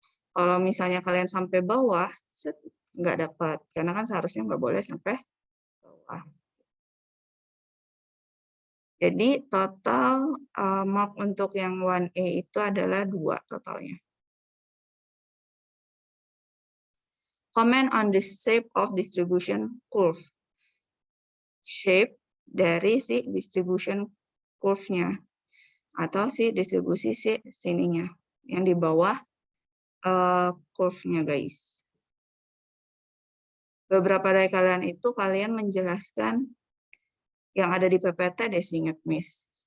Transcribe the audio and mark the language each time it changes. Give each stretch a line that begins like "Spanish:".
Indonesian: Kalau misalnya kalian sampai bawah, nggak dapat. Karena kan seharusnya nggak boleh sampai bawah. Jadi total mark untuk yang 1A itu adalah 2 totalnya.
English: Comment on the shape of distribution curve.
Indonesian: Shape dari si distribution curve-nya. Atau si distribusi si sininya. Yang di bawah curve-nya, guys. Beberapa dari kalian itu kalian menjelaskan yang ada di PPT deh, ingat Miss.